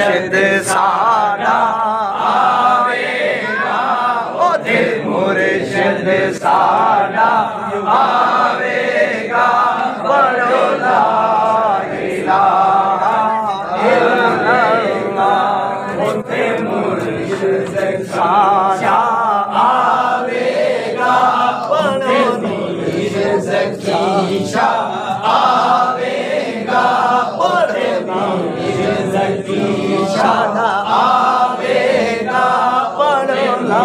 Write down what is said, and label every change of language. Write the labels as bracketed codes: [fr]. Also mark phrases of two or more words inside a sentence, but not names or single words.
[pa] ਮੁਰਸ਼ਿਦ ਸਾਡਾ ਆਵੇਗਾ, ਓ ਦਿਲ ਮੁਰਸ਼ਿਦ ਸਾਡਾ ਆਵੇਗਾ, ਪੜ੍ਹੋ [ar] لا إله إلا الله. [pa] ਓ ਦਿਲ ਮੁਰਸ਼ਿਦ ਸਾਡਾ ਆਵੇਗਾ, ਪੜ੍ਹੋ ਮੁਰਸ਼ਿਦ ਜ਼ਕੀਸ਼ਾ ਆਵੇਗਾ, ਪੜ੍ਹੋ ਜ਼ਕੀਸ਼ਾ ਆਵੇਗਾ, ਪੜ੍ਹੋ ਲਾ